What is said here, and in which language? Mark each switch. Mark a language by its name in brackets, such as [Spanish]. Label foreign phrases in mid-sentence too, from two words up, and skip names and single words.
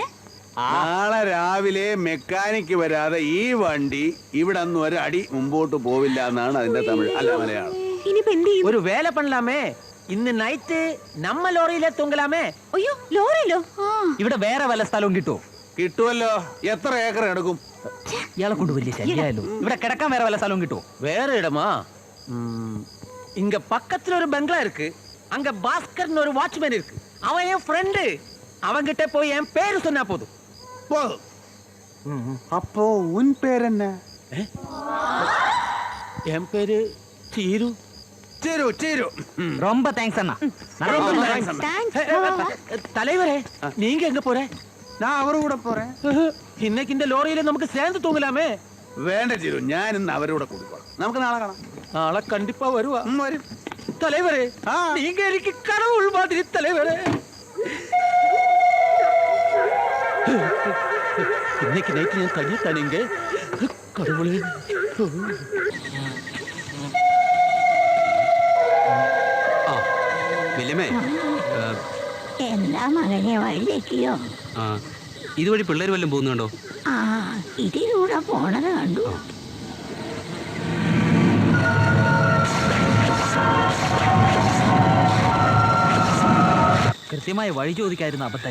[Malayalam] നാളെ രാവിലെ മെക്കാനിക്ക് വരാതെ ഈ വണ്ടി ഇവിടെ നിന്ന് ഒരടി മുമ്പോട്ട് പോവില്ല എന്നാണ് അതിന്റെ തമിഴ്, അല്ല മലയാളം. ഇനിയിപ്പോ എന്ത് ചെയ്യും? [Tamil] ஒரு வேலை பண்ணலாமே. இன்னு நைட் நம்ம லாரியிலே தூங்கலாமே. [Malayalam] അയ്യോ, ലോറിയിലോ? ഇവിടെ വേറെ വല്ല സ്ഥലവും കിട്ടുമോ? കിട്ടുമല്ലോ. എത്ര ഏക്കർ എടുക്കും? ഇയാളെ കൊണ്ട് വലിയ ശല്യമായല്ലോ. ഇവിടെ കിടക്കാൻ വേറെ വല്ല സ്ഥലവും കിട്ടുമോ? [Tamil] வேற இடமா? இங்க பக்கத்துல ஒரு பங்களா இருக்கு. அங்க பாஸ்கர்னு ஒரு வாட்ச்மேன் இருக்கு. அவன் என் ஃப்ரெண்டு. அவன்கிட்ட போய் என் பேரு சொன்னா போதும். அப்போ உன் பேரென்ன? என் பேரு ചീരു. [Malayalam] ചേരു ചേരു. [Tamil] ரொம்ப தேங்க்ஸ் அண்ணா. தலைவரே, நீங்க எங்க போற? [Malayalam] ഞാൻ അവരുടെ കൂടെ പോറേ. [Tamil] இன்னைக்கு இந்த லோரியில நமக்கு சேர்ந்து தூங்கலாமே. [Malayalam] വേണ്ട ചേരു, ഞാൻ ഇന്ന് അവരുടെ കൂടെ കൂടിക്കോളാം. നമുക്ക് നാളെ കാണാം. [Tamil] நாளை கண்டிப்பா வருவா. [Malayalam] വരും. [Tamil] தலைவரே, நீங்க எனக்கு கடவுள் மாதிரி தலைவரே. இன்னைக்கு நைட்டு நான் தனியா தானீங்க. கடவுளே. [Malayalam] വില്യമേ, എന്താ മകനെ വഴിതെറ്റിയോ? ഇതുവഴി പിള്ളേർ വല്ലതും പോകുന്നുണ്ടോ? ആ, ഇതിലൂടെ പോണത് കണ്ടു. കൃത്യമായി വഴി ചോദിക്കായിരുന്നു അബദ്ധായി.